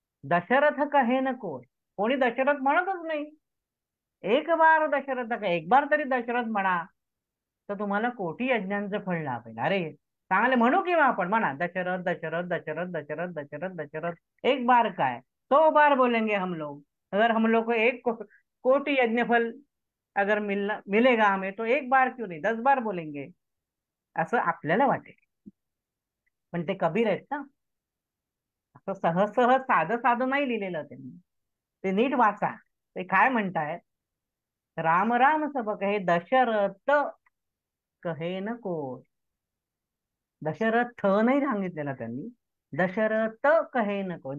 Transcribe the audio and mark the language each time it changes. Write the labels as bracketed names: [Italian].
[Hindi] दशरथ कहे न कोण, [Marathi] कोणी दशरथ म्हणतच नाही. [Hindi] एक बार दशरथ कहे, [Marathi] एक बार तरी दशरथ म्हणा तर तुम्हाला कोटी यज्ञांचं फळ लाभेल. अरे चांगले म्हणू किंवा आपण म्हणा दशरथ दशरथ दशरथ दशरथ दशरथ दशरथ. [Hindi] एक बार काय 100 बार बोलेंगे हम लोग. अगर हम लोग को कोटि यज्ञ फल अगर मिलेगा हमें तो एक बार क्यों नहीं 10 बार बोलेंगे [Marathi] असं आपल्याला वाटेल. पण ते कबीर आहेत ना, असं सहज सहज साधं साधं नाही लिहिलेलं त्यांनी. ते नीट वाचा. ते काय म्हणतायत, [Hindi] राम राम सब कहे दशरथ कहे न कोण. [Marathi] दशरथ नाही सांगितलेला त्यांनी, [Hindi] दशरथ कहे न कोण.